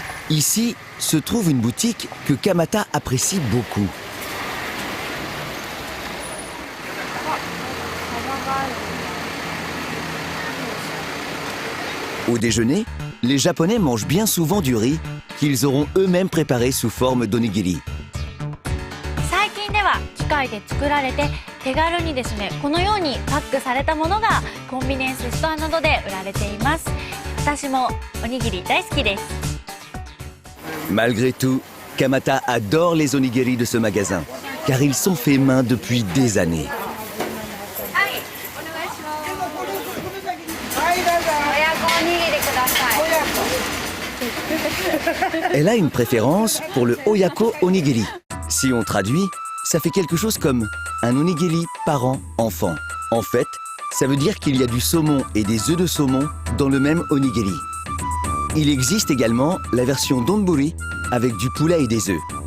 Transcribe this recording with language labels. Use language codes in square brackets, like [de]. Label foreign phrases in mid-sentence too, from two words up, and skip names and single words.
[fr] Ici se trouve une boutique que Kamata apprécie beaucoup. Au déjeuner, les Japonais mangent bien souvent du riz qu'ils auront eux-mêmes préparé sous forme d'onigiri. [ja] 最近では機械で作られて手軽にですねこのようにパックされたものがコンビニエンスストアなどで売られています。私もおにぎり大好きです。 [fr] Malgré tout, Kamata adore les onigiri de ce magasin, car ils sont faits main depuis des années. [ja] 親子おにぎりください。 [fr] Elle a une préférence pour le [ja] 親子おにぎり. [fr] Si on traduit, ça fait quelque chose comme un onigiri parent-enfant. En fait, ça veut dire qu'il y a du saumon et des œufs de saumon dans le même onigiri. Il existe également la version donburi avec du poulet et des œufs.